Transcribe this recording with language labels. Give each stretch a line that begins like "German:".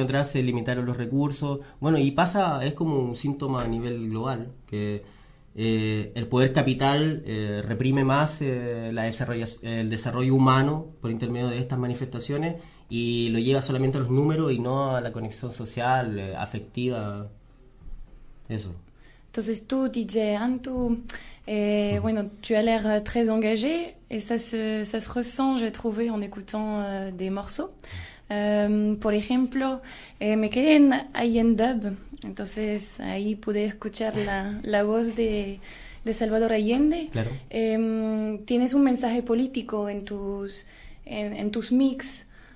Spanish: atrás se limitaron los recursos. Bueno, y pasa, es como un síntoma a nivel global, que el poder capital reprime más el desarrollo humano por intermedio de estas manifestaciones y lo lleva solamente a los números y no a la conexión social, afectiva, eso. Entonces tú,
French: DJ Antú, bueno, tu as l'air très engagé et ça se ressent, j'ai trouvé, en écoutant des morceaux.
Spanish: Por ejemplo, me quedé ahí en dub, entonces ahí pude escuchar la voz de Salvador Allende. Claro. Tienes un mensaje político en tus mix.